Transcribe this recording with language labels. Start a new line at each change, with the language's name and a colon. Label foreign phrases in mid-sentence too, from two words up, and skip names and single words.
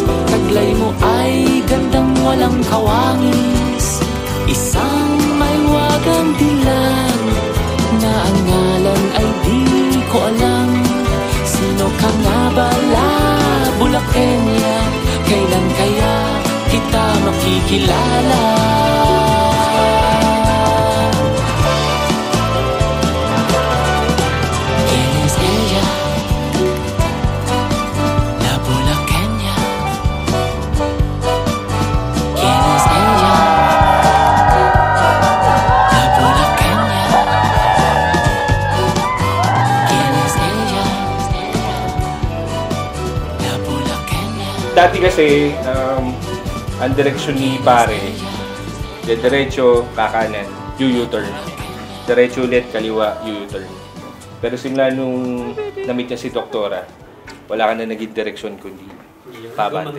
Filipino: Taglay mo ay gandang walang kawangis. Isang mahiwagang dilag na ang ngalan ay di ko alam. Sino ka nga bala, bulaqueña? Kailan kaya kita makikilala?
Spanish: ¿Quién es ella? La bulaqueña. ¿Quién es ella? La bulaqueña. ¿Quién es ella? La bulaqueña.
Filipino: Dati kasi, ang direksyon ni pare, diretso, kakanan, U-turn. Diretso ulit, kaliwa, U-turn. Pero simula nung na-meet niya si Doktora, wala ka na naging direksyon kundi pabante.